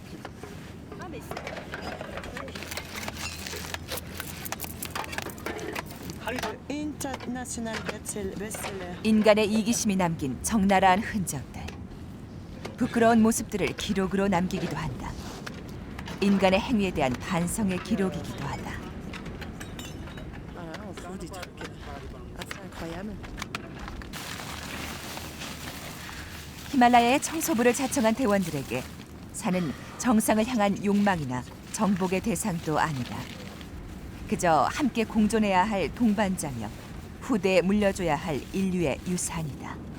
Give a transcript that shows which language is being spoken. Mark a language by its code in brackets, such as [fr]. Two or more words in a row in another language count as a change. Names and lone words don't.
[en] International bestseller. [ko] 인간의 이기심이 남긴 적나라한 흔적들. 부끄러운 모습들을 기록으로 남기기도 한다. 인간의 행위에 대한 반성의 기록이기도 하다. [fr] On trouve des trucs assez incroyables. [ko] 히말라야의 청소부를 자청한 대원들에게 산은 정상을 향한 욕망이나 정복의 대상도 아니다. 그저 함께 공존해야 할 동반자며 후대에 물려줘야 할 인류의 유산이다.